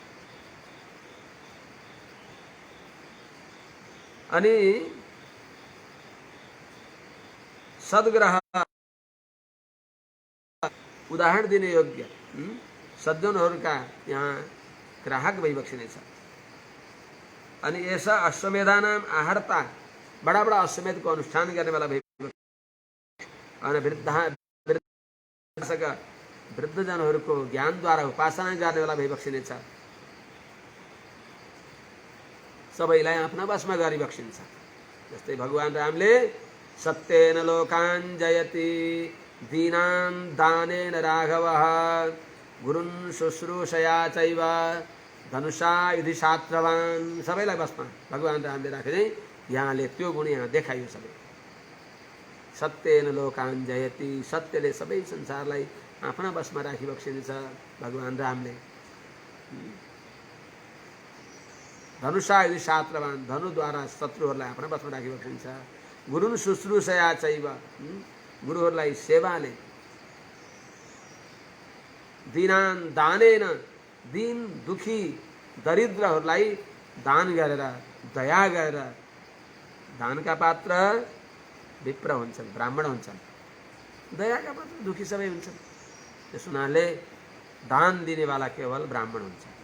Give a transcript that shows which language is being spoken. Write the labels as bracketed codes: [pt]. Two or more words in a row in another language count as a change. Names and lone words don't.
[ne] अनि सद्ग्रह उदाहरण दिने योग्य सज्जनहरूका यहाँ ग्राहक भइबक्सिनेछ। अनि ऐसा [sa] अश्वमेधानाम आहर्ता [hi] बड़ा बड़ा अश्वमेध को अनुष्ठान करने वाला [ne] अनि वृद्धजनहरूको ज्ञानद्वारा उपासना गर्ने वाला भइबक्सिनेछ। सबैलाई आफ्ना वशमा गरिबक्सिन्छ। जस्तै भगवान रामले [sa] सत्येन लोकान् जयति दीनान् दानेन राघवः गुरुन् शुश्रूषया चैव धनुषा युधि शास्त्रवान्। [ne] सबैलाई वशमा भगवान रामले राखे। यहाँले त्यो गुण यहाँ देखाइयो। [sa] सबै सत्येन लोकान् जयति, [ne] सत्यले सबै संसारलाई आफ्ना वशमा राखिबक्सिनेछ भगवान रामले। [sa] धनुषा युधि शास्त्रवान, [ne] धनुद्वारा शत्रुहरूलाई आफ्ना वशमा राखिबक्सिन्छ। [sa] गुरुन् शुश्रूषया चैव, [ne] गुरुहरूलाई सेवाले। [sa] दीनान् दानेन, [ne] दीन दुखी दरिद्रहरूलाई दान गरेर दया गरेर। दानका पात्र विप्र हुन्छन्, ब्राह्मण हुन्छन्। दयाका पात्र दुखी सबै हुन्छन्। त्यस हुनाले दान दिनेवाला केवल ब्राह्मण हुन्छ।